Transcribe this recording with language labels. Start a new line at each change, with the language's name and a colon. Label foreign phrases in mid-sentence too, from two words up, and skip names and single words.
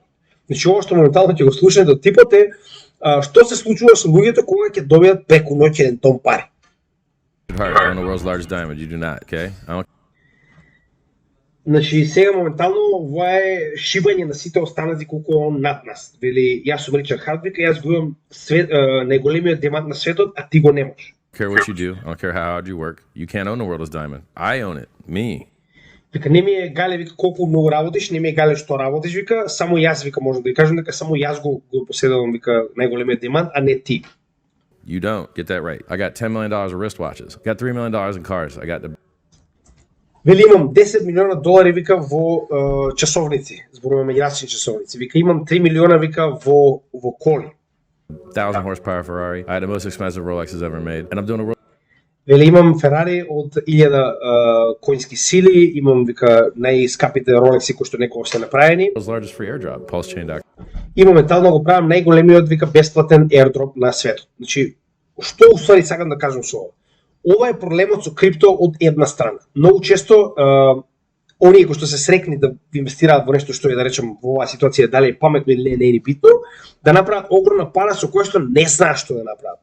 Macedonian: Значи ова што моментално ќе го слушате од типот е што се случува со луѓето кога ќе добијат преку ноќ еден тон пари. Значи сега моментално ова е шибање на сите останати колку е он над нас. Вели јас сум Ричард Харт, вика јас го имам најголемиот диамант на светот, а ти го немаш.
English: Care what you do, I don't care how hard you work. You can't own the world as diamond. I own it, me.
Macedonian: Вика не ми е гале, вика колку многу работиш, не ми е гале што работиш, вика само јас, вика можам да ви кажам дека само јас го поседувам, вика најголемиот диамант, а не ти.
English: You don't get that right. I got $10 million of wristwatches. I got $3 million in cars. I got the.
Macedonian: Вели имам 10 милиона долари, вика, во часовници, зборуваме меѓурачни часовници. Вика имам 3 милиона, вика, во коли.
English: 1,000 horsepower Ferrari. I had the most expensive Rolexes ever made, and I'm doing a world.
Macedonian: Вели имам Ферари од 1000 коњски сили, имам, вика, најскапите Ролекси кои што некогаш се направени.
English: Largest free airdrop, PulseChain.com.
Macedonian: И моментално го правам најголемиот, вика, бесплатен airdrop на светот. Значи, што уствари сакам да кажам со ова? Ова е проблемот со крипто од една страна. Многу често оние кои што се срекни да инвестираат во нешто што е, да речем, во оваа ситуација дали е паметно или не е битно, да направат огромна пара со која што не знаат што да направат.